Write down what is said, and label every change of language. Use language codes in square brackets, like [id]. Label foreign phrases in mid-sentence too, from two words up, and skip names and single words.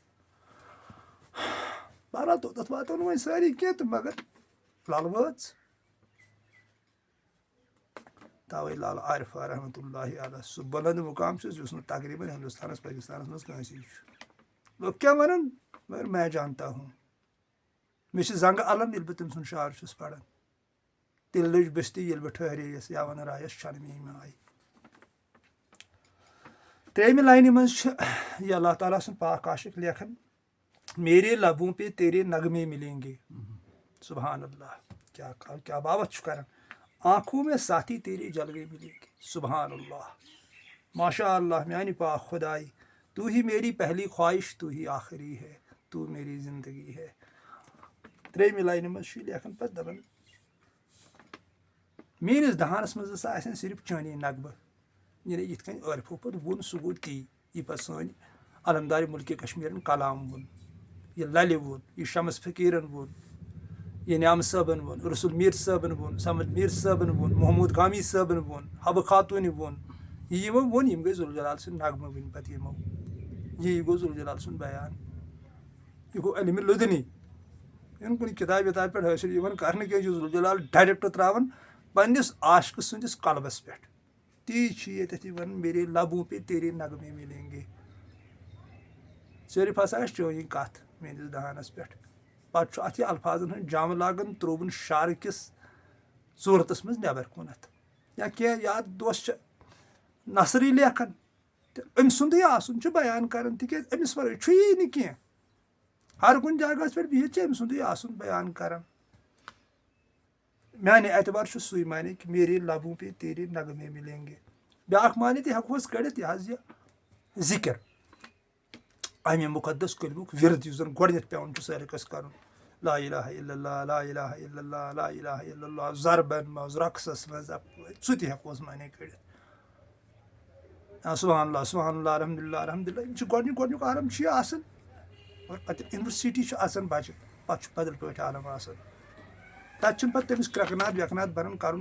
[ks] بہرحال توٚتتھ واتو نہٕ وۄنۍ سٲری کینٛہہ تہٕ مگر لل وٲژ توے لل عارفہ [ar] رحمتہ اللہ علیہ [ks] سُہ بلند مقام چھُس یُس نہٕ تقریٖباً ہندوستانس پاکستانس منٛز کٲنٛسی چھُ لُکھ کیٛاہ ونان مگر [ur] میں جانتا ہوں [ks] مےٚ چھِ زنٛگہٕ الن ییٚلہِ بہٕ تٔمۍ سُنٛد شعر چھُس پران تیٚلہِ لٔج بٔستی ییٚلہِ بہٕ ٹھہرییس یا ون رایس چھنہٕ میٲنۍ ماے ترٛیٚیمہِ لاینہِ منٛز چھِ یہِ اللہ تعالیٰ سُنٛد پاک عاشق لیکھان [ur] میرے لبوں پہ تیرے نغمے ملیں گے [ar] سبحان اللہ [ks] کیا باوت چھُ کران [ur] آنکھوں میں ساتھی تیرے جلوے ملیں گے [ar] سبحان اللہ ماشاء اللہ [ks] میانہِ پاک خداے [ur] تو ہی میری پہلی خواہش تو ہی آخری ہے تو میری زندگی ہے [ks] ترٛیٚیمہِ لاینہِ منٛز چھُ یہِ لیکھان پتہٕ دپان میٲنِس دہانس منٛز ہسا آسن صرف چٲنی نغمہٕ یعنی یِتھ کٔنۍ عٲرفو پتہٕ ووٚن سُہ گوٚو تی یہِ پتہٕ سٲنۍ علمدارِ مُلکہِ کشمیٖرن کلام ووٚن یہِ للہِ ووٚن یہِ شمس فقیٖرن ووٚن یہِ نعمہٕ صٲبن ووٚن رسول میٖر صٲبن ووٚن سمد میٖر صٲبن ووٚن محموٗد گامی صٲبن ووٚن حبہٕ خاتوٗنہِ ووٚن یہِ یِمو ووٚن یِم گٔے ذوالجلال سٕنٛدۍ نغمہٕ وٕنۍ پتہٕ یِمو یی گوٚو ذوالجلال سُنٛد بیان یہِ گوٚو علمِ لُدنی یہِ نہٕ کُنہِ کِتابہِ وِتابہِ پٮ۪ٹھ حٲصِل یِوان کرنہٕ کینٛہہ یہِ ذوالجلال ڈایریکٹ تراوان پننِس عاشقہٕ سٕنٛدِس قلبس پٮ۪ٹھ تی چھِ ییٚتٮ۪تھ یہِ ونان [ur] میرے لبوں پے تیرے نغمے ملیں گے [ks] صرف ہسا آسہِ چٲنی کتھ میٲنِس دہانس پٮ۪ٹھ پتہٕ چھُ اتھ یہِ الفاظن ہُنٛد جام لاگان ترووُن شعرٕ کِس صوٗرتس منٛز نٮ۪بر کُنتھ یا کینٛہہ یاد دوس چھِ نثرٕے لیکھان تہٕ أمۍ سُنٛدُے آسُن چھُ بیان کران تِکیٛازِ أمِس ورٲے چھُیی نہٕ کینٛہہ ہر کُنہِ جگہس پٮ۪ٹھ بِہِتھ چھِ أمۍ سُنٛدُے آسُن بیان کران میانہِ اعتبار چھُ سُے معنی کہِ [ur] میرے لبوں پے تیرے نغمے ملیں گے [ks] بیاکھ معنی تہِ ہٮ۪کوس کٔڑِتھ یہِ حظ یہِ ذِکر امہِ مُقدس کلمُک ورد یُس زن گۄڈنٮ۪تھ پٮ۪وان چھُ سٲرِی کٲنٛسہِ کرُن [ar] لا الہ الا اللہ لا الہ الا اللہ لا الہ الا اللہ [ks] ضربن منٛز رقصس منٛز اپٲرۍ سُہ تہِ ہٮ۪کوس معنی کٔڑِتھ [ar] سبحان اللہ سبحان اللہ الحمدُاللہ الحمدُاللہ [ks] یِم چھِ گۄڈنیُک عالم چھُ یہِ آسان اور پتہٕ یونیورسٹی چھُ اژان بچہِ پتہٕ چھُ بدل پٲٹھۍ عالم آسان تتہِ چھُنہٕ پتہٕ تٔمِس کرٛٮ۪کہٕ ناد وٮ۪کہٕ ناد بنان کرُن